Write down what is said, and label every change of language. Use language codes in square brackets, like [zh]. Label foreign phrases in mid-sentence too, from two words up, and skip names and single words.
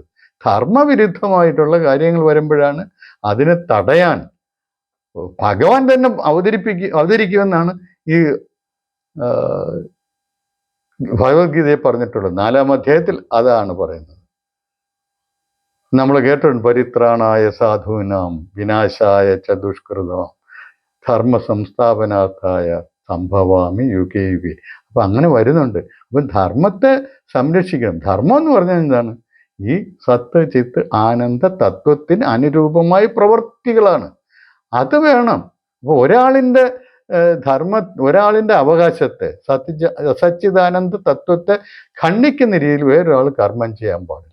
[ml] ധർമ്മവിരുദ്ധമായിട്ടുള്ള കാര്യങ്ങൾ വരുമ്പോഴാണ് അതിനെ തടയാൻ ഭഗവാൻ തന്നെ അവതരിക്കുമെന്നാണ് ഈ ഭഗവത്ഗീതയെ പറഞ്ഞിട്ടുള്ളത്. 4-ാം അധ്യായത്തിൽ അതാണ് പറയുന്നത്. നമ്മൾ കേട്ടിട്ടുണ്ട്, [sa] പരിത്രാണായ സാധൂനാം വിനാശായ ച ദുഷ്കൃതാം ധർമ്മ സംസ്ഥാപനാർത്ഥായ സംഭവാമി യുഗേ യുഗേ. [ml] അപ്പം അങ്ങനെ വരുന്നുണ്ട്. അപ്പം ധർമ്മത്തെ സംരക്ഷിക്കണം. ധർമ്മം എന്ന് പറഞ്ഞാൽ എന്താണ്? ഈ [sa] സത്ത് ചിത്ത് ആനന്ദ [ml] തത്വത്തിന് അനുരൂപമായ പ്രവൃത്തികളാണ്. അത് വേണം. അപ്പോൾ ഒരാളിൻ്റെ അവകാശത്തെ സച്ചിദാനന്ദ തത്വത്തെ ഖണ്ഡിക്കുന്ന രീതിയിൽ വേറൊരാൾ കർമ്മം ചെയ്യാൻ പാടില്ല.